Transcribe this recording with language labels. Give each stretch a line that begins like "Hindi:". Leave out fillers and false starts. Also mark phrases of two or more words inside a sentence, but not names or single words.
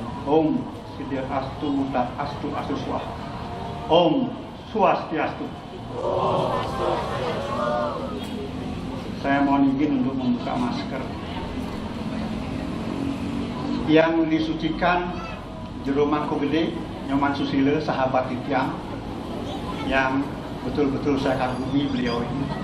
Sanskrit: Om Siddhyastu Mutat Astu Asuswah. Om Swastiastu.
Indonesian: Saya mohon izin untuk membuka masker. Yang disucikan Jero Mangku Gede, Nyoman Susilo, sahabat Titiang, yang betul-betul saya kagumi beliau ini.